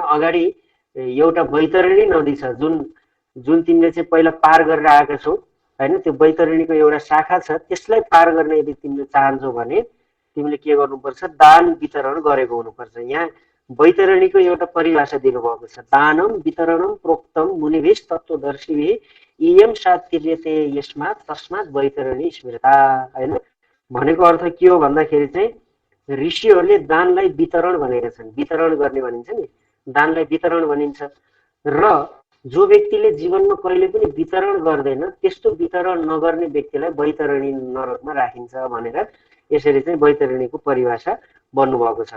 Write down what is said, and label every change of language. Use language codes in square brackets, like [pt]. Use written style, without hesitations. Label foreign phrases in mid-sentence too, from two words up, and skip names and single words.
[ne] अगाडि एउटा बैतरणी नदी छ जुन तिमीले चाहिँ पहिला पार गरेर आएका छौ हैन। त्यो बैतरणीको एउटा शाखा छ, त्यसलाई पार गर्न यदि तिमीले चाहन्छौ भने तिमीले के गर्नुपर्छ, दान वितरण गरेको हुनुपर्छ। यहाँ बैतरणीको एउटा परिभाषा दिनुभएको छ, [sa] दानम वितरणम प्रोक्तम मुनिभिः तत्त्वदर्शिभिः इयं सात्तिर्यते यस्मात् तस्मात् बैतरणी स्मृता हैन। [ne] भनेको अर्थ के हो भन्दाखेरि चाहिँ ऋषिहरूले दानलाई वितरण भनेका छन्, वितरण गर्ने भनिन्छ नि, दानलाई वितरण भनिन्छ। र जो व्यक्तिले जीवनमा कहिले पनि वितरण गर्दैन त्यस्तो वितरण नगर्ने व्यक्तिलाई बैतरणी नरकमा राखिन्छ भनेर यसरी चाहिँ बैतरणीको परिभाषा बन्नुभएको छ।